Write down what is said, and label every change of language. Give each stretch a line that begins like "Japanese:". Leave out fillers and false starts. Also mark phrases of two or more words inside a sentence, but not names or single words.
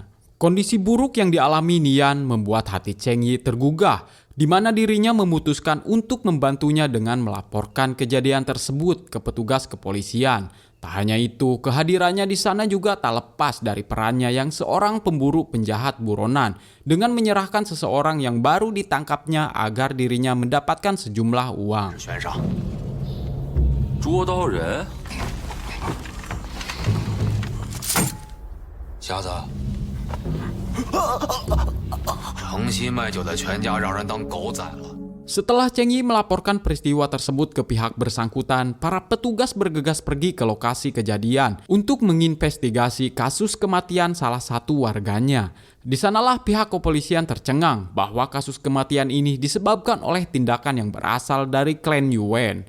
Indonesian: Kondisi buruk yang dialami Nian membuat hati Cheng Yi tergugah, di mana dirinya memutuskan untuk membantunya dengan melaporkan kejadian tersebut ke petugas kepolisian. Tak hanya itu, kehadirannya di sana juga tak lepas dari perannya yang seorang pemburu penjahat buronan dengan menyerahkan seseorang yang baru ditangkapnya agar dirinya mendapatkan sejumlah uang.
Chinese: 悬赏。捉刀人，瞎子，诚心卖酒的全家让人当狗宰了。
Indonesian: Setelah Cheng Yi melaporkan peristiwa tersebut ke pihak bersangkutan, para petugas bergegas pergi ke lokasi kejadian untuk menginvestigasi kasus kematian salah satu warganya. Di sanalah pihak kepolisian tercengang bahwa kasus kematian ini disebabkan oleh tindakan yang berasal dari klan Yuan.